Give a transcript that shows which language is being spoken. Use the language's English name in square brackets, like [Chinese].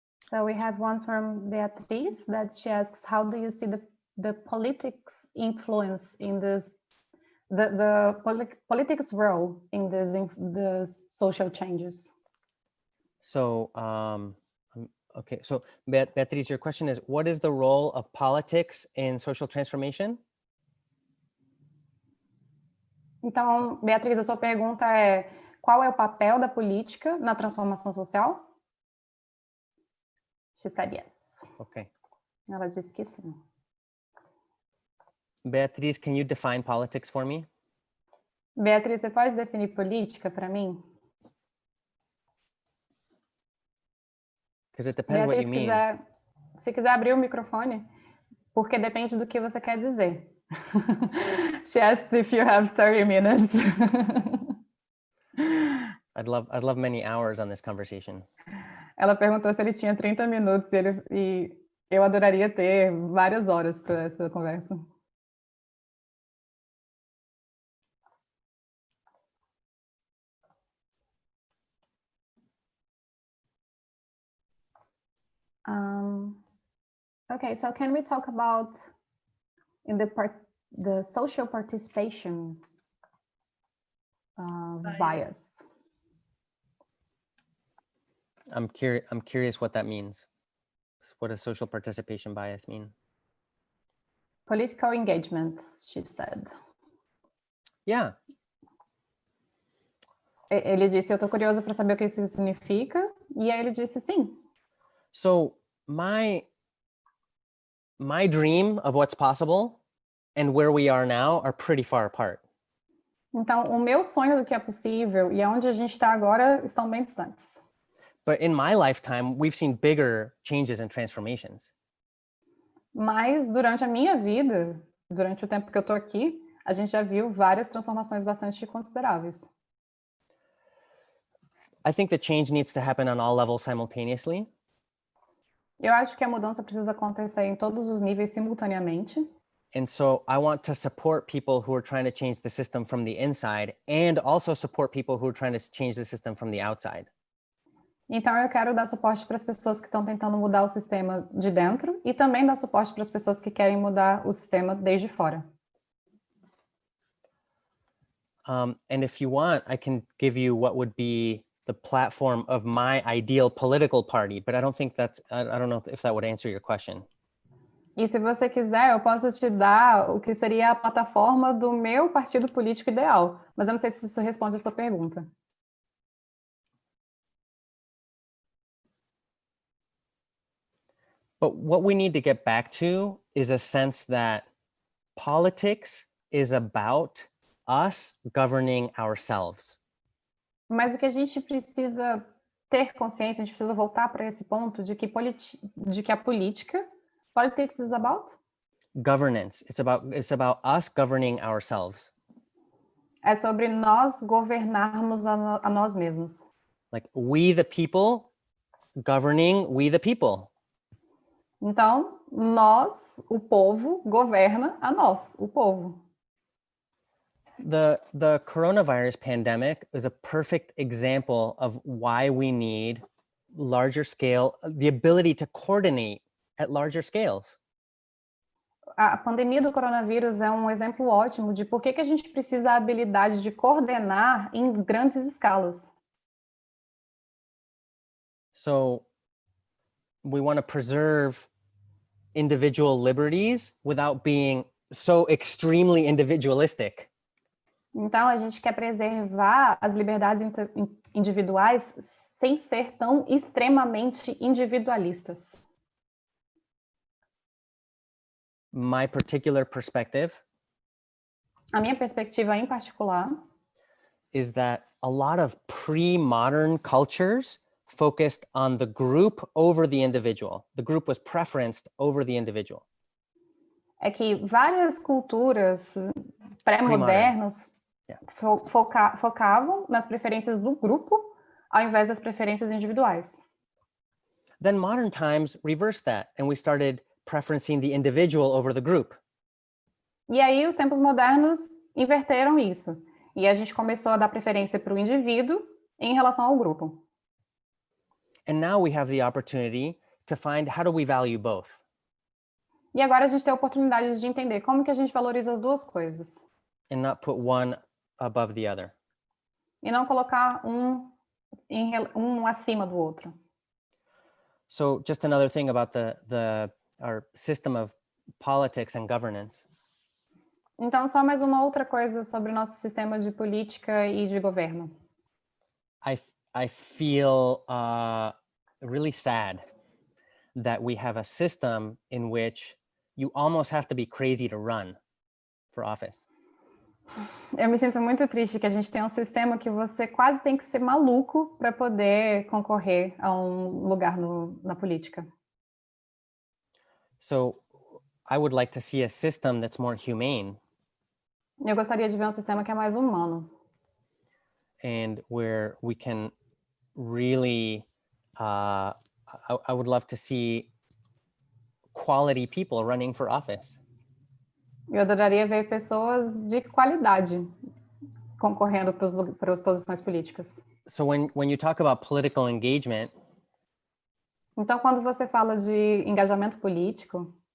[English] So we have one from Beatriz that she asks, how do you see the politics influence in this, the politics role in the social changes? So Okay, so Beatriz, your question is, what is the role of politics in social transformation? [Portuguese] Então, Beatriz, a sua pergunta é: qual é o papel da política na transformação social? [English] She said yes. Okay. [Portuguese] Ela disse que sim. [English] Beatriz, can you define politics for me? [Portuguese] Beatriz, você pode definir política para mim? [English] Because it depends what you mean. [Portuguese] Se quiser abrir o microfone, porque depende do que você quer dizer. [English] She asked if you have 30 minutes. I'd love many hours on this conversation. [Portuguese] Ela perguntou se ele tinha 30 minutos e eu adoraria ter várias horas para essa conversa. [English] Okay, so can we talk about in the social participation bias? I'm curious what that means. What does social participation bias mean? Political engagements, she said. Yeah. [Portuguese] Ele disse, eu tô curioso para saber o que isso significa, e aí ele disse sim. [English] So my dream of what's possible and where we are now are pretty far apart. [Portuguese] Então, o meu sonho do que é possível e aonde a gente está agora estão bem distantes. [English] But in my lifetime, we've seen bigger changes and transformations. [Portuguese] Mas durante a minha vida, durante o tempo que eu tô aqui, a gente já viu várias transformações bastante consideráveis. [English] I think the change needs to happen on all levels simultaneously. [Portuguese] Eu acho que a mudança precisa acontecer em todos os níveis simultaneamente. [English] And so I want to support people who are trying to change the system from the inside and also support people who are trying to change the system from the outside. [Portuguese] Então eu quero dar suporte para as pessoas que estão tentando mudar o sistema de dentro e também dar suporte para as pessoas que querem mudar o sistema desde fora. [English] And if you want, I can give you what would be the platform of my ideal political party, but I don't think I don't know if that would answer your question. [Portuguese] E se você quiser, eu posso te dar o que seria a plataforma do meu partido político ideal, mas eu não sei se isso responde a sua pergunta. [English] But what we need to get back to is a sense that politics is about us governing ourselves. [Portuguese] Mas o que a gente precisa ter consciência, a gente precisa voltar para esse ponto de que a política, [English] politics is about? Governance. It's about us governing ourselves. [Portuguese] É sobre nós governarmos a nós mesmos. [English] Like we the people governing we the people. [Portuguese] Então, nós, o povo, governa a nós, o povo. [English] The coronavirus pandemic is a perfect example of why we need larger scale, the ability to coordinate at larger scales. [Portuguese] A pandemia do coronavírus é um exemplo ótimo de por que a gente precisa da habilidade de coordenar em grandes escalas. [English] So we want to preserve individual liberties without being so extremely individualistic. [Portuguese] Então, a gente quer preservar as liberdades individuais sem ser tão extremamente individualistas. [English] My particular perspective [Portuguese] A minha perspectiva em particular [English] is that a lot of pre-modern cultures focused on the group over the individual. The group was preferenced over the individual. [Portuguese] é que várias culturas pré-modernas focavam nas preferências do grupo ao invés das preferências individuais. [English] Then modern times reversed that, and we started preferencing the individual over the group. [Portuguese] E aí os tempos modernos inverteram isso. E a gente começou a dar preferência para o indivíduo em relação ao grupo. [English] And now we have the opportunity to find how do we value both. [Portuguese] E agora a gente tem a oportunidade de entender como que a gente valoriza as duas coisas. [English] And not put one above the other. [Portuguese] E não colocar um acima do outro. [English] So just another thing about our system of politics and governance. [Portuguese] Então, só mais uma outra coisa sobre o nosso sistema de política e de governo. [English] I feel really sad that we have a system in which you almost have to be crazy to run for office. [Portuguese] Eu me sinto muito triste que a gente tem um sistema que você quase tem que ser maluco para poder concorrer a um lugar na política. [English] So I would like to see a system that's more humane. [Portuguese] Eu gostaria de ver um sistema que é mais humano. [English] And where we can really, I would love to see quality people running for office. [Portuguese] Eu adoraria ver pessoas de qualidade concorrendo para as posições políticas. [English] So when you talk about political engagement, [Portuguese] então, quando você fala de engajamento político,